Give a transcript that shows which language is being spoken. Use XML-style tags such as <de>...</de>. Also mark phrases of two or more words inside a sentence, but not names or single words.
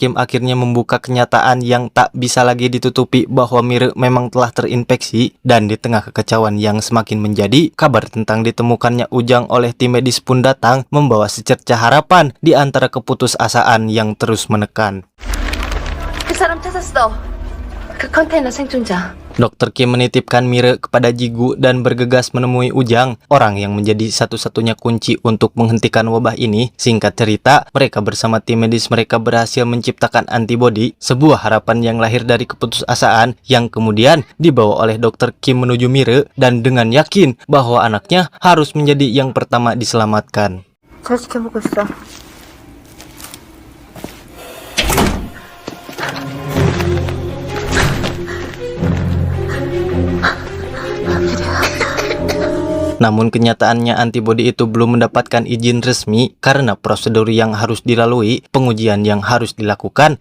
<id>Kim akhirnya membuka kenyataan yang tak bisa lagi ditutupi bahwa Mire memang telah terinfeksi. Dan di tengah kekacauan yang semakin menjadi, kabar tentang ditemukannya Ujang oleh tim medis pun datang, membawa secercah harapan di antara keputusasaan yang terus menekan.</id> <ko>그 사람 찾았어. 그 컨테이너 생존자.</ko> <id>Dr. Kim menitipkan Mire kepada Jigu dan bergegas menemui Ujang, orang yang menjadi satu-satunya kunci untuk menghentikan wabah ini. Singkat cerita, mereka bersama tim medis mereka berhasil menciptakan antibodi, sebuah harapan yang lahir dari keputusasaan yang kemudian dibawa oleh Dr. Kim menuju Mire, dan dengan yakin bahwa anaknya harus menjadi yang pertama diselamatkan.</id> <ko>잘 지켜보고 있어.</ko> <id>Namun kenyataannya antibodi itu belum mendapatkan izin resmi karena prosedur yang harus dilalui, pengujian yang harus dilakukan.</id>